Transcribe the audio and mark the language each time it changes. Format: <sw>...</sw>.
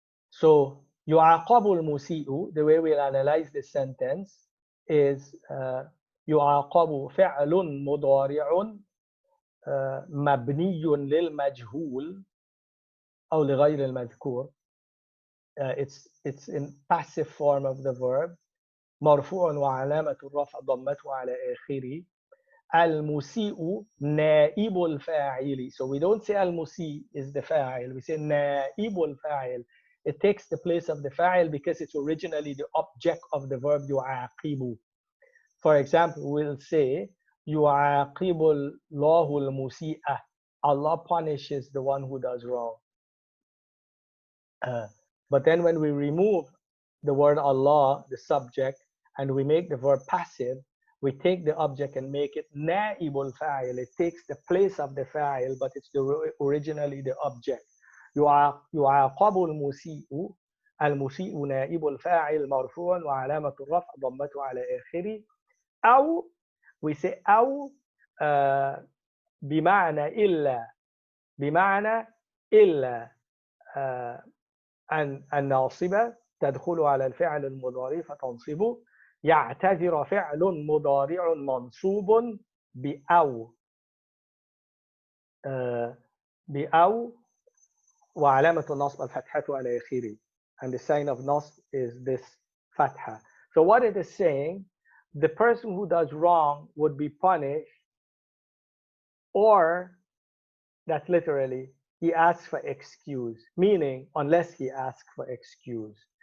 <ar>So يُعَاقَبُ الْمُسِيءُ,</ar> <en>the way we'll analyze this sentence is</en> <ar>يُعَاقَبُ فعل مضارع مبني للمجهول أو لغير المذكور.</ar> <en>It's in passive form of the verb.</en> <ar>مرفوع وعلامة الرفع ضمته على آخره. المسيء نائب الفاعل.</ar> <en>So we don't say المسيء is the فاعل. We say نائب الفاعل. It takes the place of the fa'il because it's originally the object of the verb يعاقب. For example, we'll say</en> <ar>يعاقب الله المسيء.</ar> <en>Allah punishes the one who does wrong. But then when we remove the word Allah, the subject, and we make the verb passive, we take the object and make it naibul fa'il. It takes the place of the fa'il, but it's originally the object.</en> <ar>يعاقب المسيء. المسيء نائب الفاعل مرفوع وعلامة الرفع ضمته على آخره. أو</ar> <en>we say</en> <ar>أو بمعنى إلا أن الناصبة تدخل على الفعل المضارع فتنصبه. يعتذر فعل مضارع منصوب بأو بأو وعلامة النصب الفتحة على آخره.</ar> <en>And the sign of nasb is this fatha. So what it is saying, the person who does wrong would be punished, or that's literally, he asks for excuse, meaning unless he asks for excuse.</en>